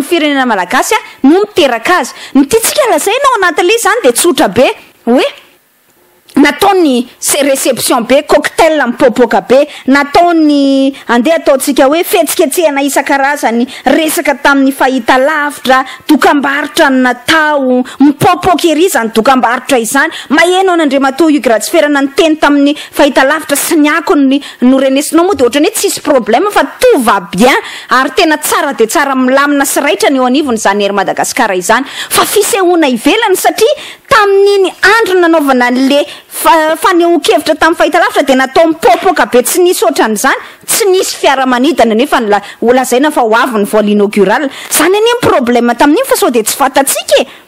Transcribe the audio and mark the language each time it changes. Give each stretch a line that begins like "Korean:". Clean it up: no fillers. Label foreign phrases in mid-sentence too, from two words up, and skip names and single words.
Malagasy: firenena malagasy no miteraka azy ny tiatsika lazaina ao anatin'le zany de tsotra be hoe nataony réception be cocktail mipopoka be nataony andeha ataotsika hoe fetsiketsehana isan-karazany resaka tamin'ny fahita lavitra dokam-barotra ny natao mipopoka ery zany dokam-barotra izany maheno an'andriamatoa Igaratsiferana ny teny tamin'ny fahita lavitra sy ny akony no renesinao moa de ohatrany hoe tsisy problème fa
French: tout va bien
Malagasy: ary tena tsara de tsara milamina sy raitra ny eo anivony zany Air Madagascar izany fa fisehoana ivelany satria tamin'iny andro nanaovana le fanehoan-kevitra tamin'ny fahita lavitra de natao mipopoka be tsy nisy ohatran'izany tsy nisy fiaramanidana nefa lazaina fa ho avy ny
French: vol inaugural
Malagasy: zany any problème tamin'iny fa sao de tsy fatatsika